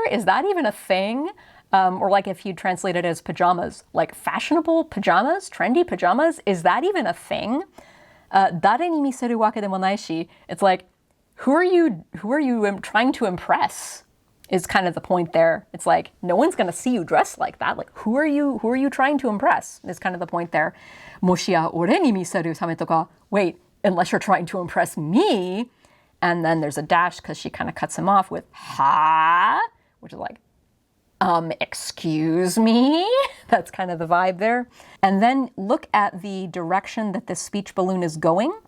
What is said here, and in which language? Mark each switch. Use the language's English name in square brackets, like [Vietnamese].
[English] Is that even a thing? Or like if you translate it as pajamas, like fashionable pajamas, trendy pajamas, is that even a thing? [Japanese] 誰に見せるわけでもないし, [English] it's like, who are you trying to impress? Is kind of the point there. It's like, no one's going to see you dressed like that. Like, who are you trying to impress? Is kind of the point there. [Japanese] もしや俺に見せるためとか. [English] Wait, unless you're trying to impress me. And then there's a dash because she kind of cuts him off with ha, which is like, excuse me? That's kind of the vibe there. And then look at the direction that this speech balloon is going.